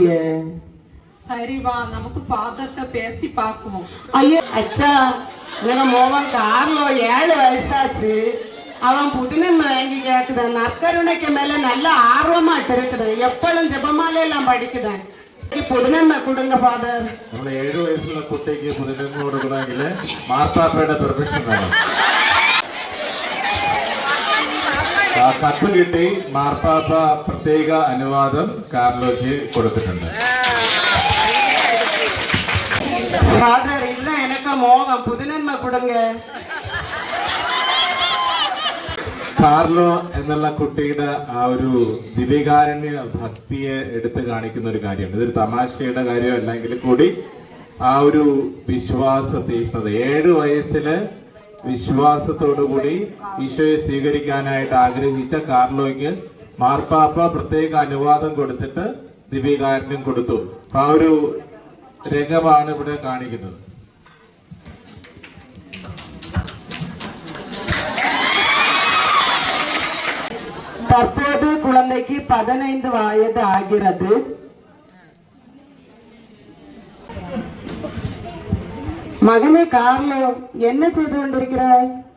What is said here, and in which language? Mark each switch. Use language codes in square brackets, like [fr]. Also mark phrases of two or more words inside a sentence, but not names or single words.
[ta] சரிவா, நமக்கு ஃபாதர்கிட்ட பேசி பார்க்குவோம். ஐயோ அச்சா, எனக்கு மோவன் கார்லோ 7 வயசாச்சு, அவன் புதுநன்மை வாங்கி கேட்குதான். நற்கருணைக்கு மேல நல்ல ஆர்வமாட்டு இருக்குது. எப்பளும் ஜெபமாலே எல்லாம் படிக்குதான். புதுநன்மை கொடுங்க ஃபாதர். [ml] നമ്മളെ 7 വയസ്സുള്ള കുട്ടിക്ക് പുതുനന്മ കൊടുക്കണമെങ്കിൽ മാർപ്പാപ്പയുടെ പെർമിഷൻ വേണം. കത്ത് കിട്ടി മാർപ്പാപ്പ പ്രത്യേക അനുവാദം കാർലോയ്ക്ക് കൊടുത്തിട്ടുണ്ട്. ஃபாதர் இல்ல, எனக்கு மோகம், புதுநன்மை கொடுங்க. കാർലോ എന്നുള്ള കുട്ടിയുടെ ആ ഒരു ദിവികാരുണ്യ ഭക്തിയെ എടുത്തു കാണിക്കുന്ന ഒരു കാര്യമാണ്. ഇതൊരു തമാശയുടെ കാര്യം അല്ലെങ്കിൽ കൂടി ആ ഒരു വിശ്വാസ തീഷ്ണത 7 വയസ്സില് വിശ്വാസത്തോടു കൂടി ഈശോയെ സ്വീകരിക്കാനായിട്ട് ആഗ്രഹിച്ച കാർലോയ്ക്ക് മാർപ്പാപ്പ പ്രത്യേക അനുവാദം കൊടുത്തിട്ട് ദിവ്യകാരുണ്യം കൊടുത്തു. ആ ഒരു രംഗമാണ് ഇവിടെ കാണിക്കുന്നത്. [ta] தற்போது குழந்தைக்கு 15 வயது ஆகிறது. மகனே கார்லோ, என்ன செய்து கொண்டிருக்கிறாய்?